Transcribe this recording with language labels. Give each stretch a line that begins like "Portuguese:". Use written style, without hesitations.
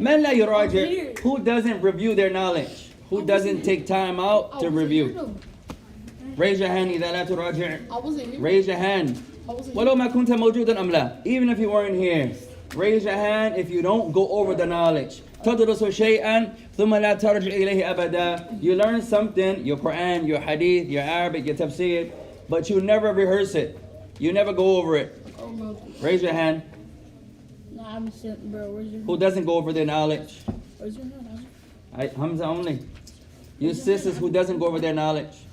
Arabic: Man la yuraji'.
English: Who doesn't review their knowledge? Who doesn't take time out to review? Raise your hand
Arabic: إذا لا تراجع.
English: I wasn't here. Raise your hand.
Arabic: ولو ما كنت موجودا أم لا.
English: Even if you weren't here. Raise your hand if you don't go over the knowledge.
Arabic: تدرس شيئا ثم لا ترجع إليه أبدا.
English: You learn something, your Quran, your Hadith, your Arabic, your Tafseer, but you never rehearse it. You never go over it. Oh, no. Raise your hand. Nah, I'm sitting, bro. Where's your Who doesn't go over their knowledge? Where's your hand? Hamza only. You sisters who doesn't go over their knowledge.